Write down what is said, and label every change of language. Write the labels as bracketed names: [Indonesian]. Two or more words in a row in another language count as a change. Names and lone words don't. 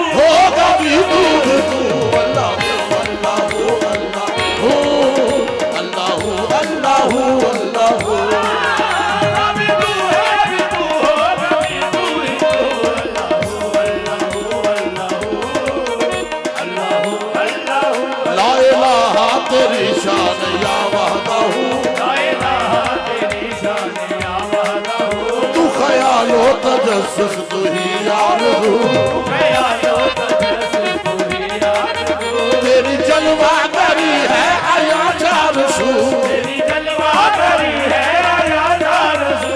[Urdu] ہوگا بھی تو اللہ اللہ اللہ اللہ اللہ اللہ, ہاں بھی تو ہے بھی تو، ہوگا بھی تو ہی تو، اللہ اللہ [Arabic] لا إله [Urdu] تیری شان [Arabic] يا وحده, لا إله [Urdu] تیری شان [Arabic] يا وحده, [Urdu] تو خیالو تجسس تو ہی آرزو, خیالو تجسس تو ہی آرزو, تیری جلوہ گری ہے آیا چار سو, تیری جلوہ گری ہے یا جارسو,